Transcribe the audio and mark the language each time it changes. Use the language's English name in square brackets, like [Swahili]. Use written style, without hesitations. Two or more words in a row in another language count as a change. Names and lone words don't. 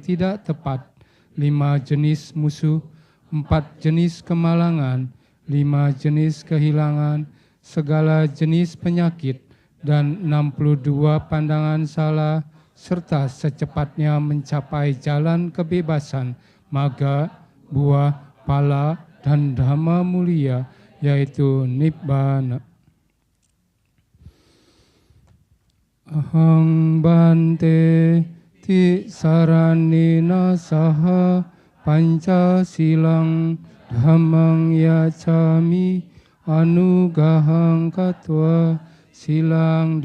[Indonesian] tidak tepat, 5 jenis musuh, 4 jenis kemalangan, 5 jenis kehilangan, segala jenis penyakit, dan 62 pandangan salah, serta secepatnya mencapai jalan kebebasan, maga, buah, pala, dan dhamma mulia, yaitu Nibbana. [Pali] Ahang Bante Tisaranena saha Pancasilang dhammang yacami anugahang katwa silang